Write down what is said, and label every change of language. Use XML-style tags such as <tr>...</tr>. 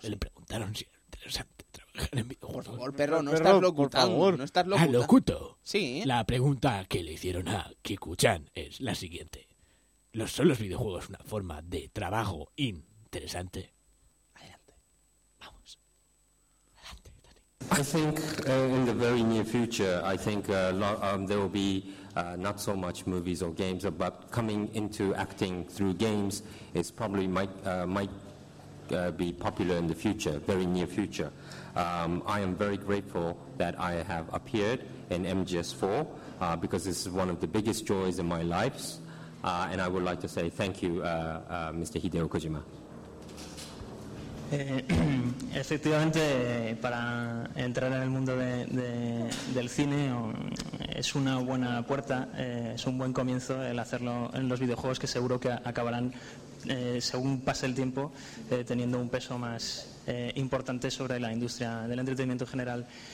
<es>sí. Le preguntaron si era interesante trabajar en videojuegos. Por favor, perro, no estás locutando. No estás locutando. ¿A locuto? Sí. La pregunta que le hicieron a Kikuchan es la siguiente. ¿Son los videojuegos una forma de trabajo interesante?</es> <en>I think in the very near future, I think there will be not so much movies or games, but coming into acting through games is probably might be popular in the future, very near future. I am very grateful that I have appeared in MGS4 because this is one of the biggest joys in my life, and I would like to say thank you, Mr. Hideo Kojima.</en> <es>Efectivamente, para entrar en el mundo del cine es una buena puerta, es un buen comienzo el hacerlo en los videojuegos, que seguro que acabarán, según pase el tiempo, teniendo un peso más importante sobre la industria del entretenimiento en general.</es>